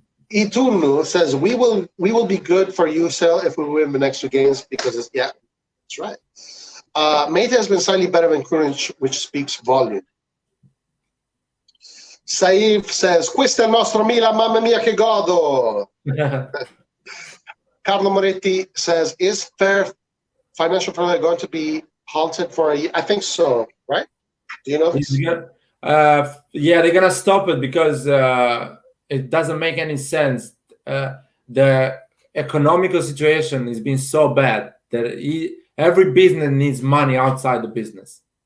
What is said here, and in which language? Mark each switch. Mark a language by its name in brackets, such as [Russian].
[English] Itunu says we will be good for UCL if we win the next 2 games because that's right. Mate has been slightly better than Krunic, which speaks volume. [Italian] Saif [English] says, [Italian] questo è il nostro Milan, mamma mia che godo. [English] Carlo Moretti says, is fair financial fair going to be halted for a year? I think so, right? Do you know this? Yeah, they're going to stop it because it doesn't make any sense. The economical situation has been so bad that every business needs money outside the business.